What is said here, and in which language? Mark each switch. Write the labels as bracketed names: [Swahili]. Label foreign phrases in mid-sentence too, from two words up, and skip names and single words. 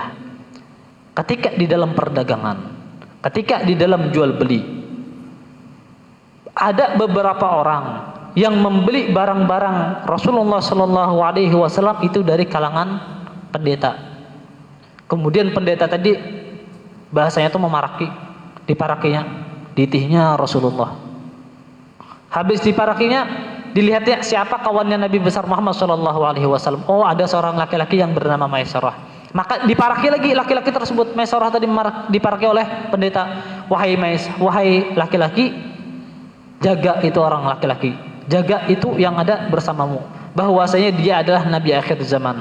[Indonesian] Ketika di dalam perdagangan, ketika di dalam jual beli, ada beberapa orang yang membeli barang-barang Rasulullah [Arabic] صلى الله عليه وسلم [Indonesian] itu dari kalangan pendeta. Kemudian pendeta tadi bahasanya itu memaraki, diparakinya, ditihnya Rasulullah. Habis diparakinya, dilihatnya siapa kawannya Nabi besar Muhammad [Arabic] صلى الله عليه وسلم. [Indonesian] Oh, ada seorang laki-laki yang bernama Maisarah. Maka diparaki lagi laki-laki tersebut. Maisarah tadi diparaki oleh pendeta. Wahai laki-laki, jaga itu orang laki-laki. Jaga itu yang ada bersamamu. Bahwasanya dia adalah Nabi akhir zaman.